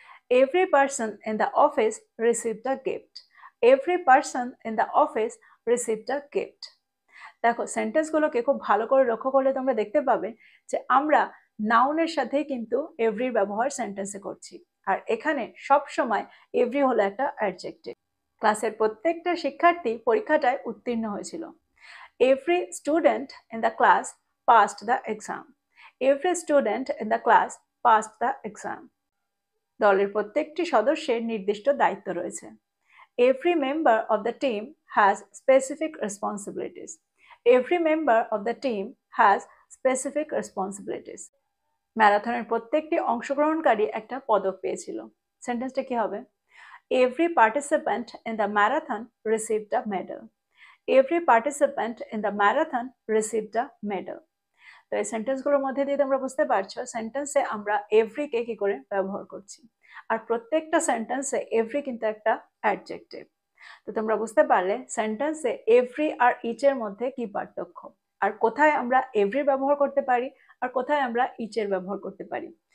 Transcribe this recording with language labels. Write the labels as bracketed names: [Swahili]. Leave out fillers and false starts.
[English] Every person in the office received a gift. Every person in the office received a gift. [Bangla] দেখো, সেন্টেন্সগুলোকে খুব ভালো করে লক্ষ্য করলে তোমরা দেখতে পাবে যে আমরা নাউনের সাথেই কিন্তু এভরির ব্যবহার সেন্টেন্সে করছি, আর এখানে সব সময় এভরি হলো একটা অ্যাডজেক্টিভ। ক্লাসের প্রত্যেকটা শিক্ষার্থী পরীক্ষাটায় উত্তীর্ণ হয়েছিল। [English] Every student in the class passed the exam. Every student in the class passed the exam. [Bangla] দলের প্রত্যেকটি সদস্যের নির্দিষ্ট দায়িত্ব রয়েছে। [English] Every member of the team has specific responsibilities. Every member of the team has specific responsibilities. [Bangla] ম্যারাথনের প্রত্যেকটি অংশগ্রহণকারী একটা পদক পেয়েছিল। সেন্টেন্সটা কি হবে? [English] Every participant in the marathon received a medal. Every participant in the marathon received a medal. [Bangla] তো এই সেন্টেন্সগুলোর মধ্যে দিয়ে তোমরা বুঝতে পারছো সেন্টেন্সে আমরা এভরিকে কি করে ব্যবহার করছি, আর প্রত্যেকটা সেন্টেন্সে এভরি কিন্তু একটা অ্যাডজেক্টিভ। তো তোমরা বুঝতে পারলে সেন্টেন্সে এভরি আর ইচের মধ্যে কি পার্থক্য, আর কোথায় আমরা এভরি ব্যবহার করতে পারি আর কোথায় আমরা ইচের ব্যবহার করতে পারি।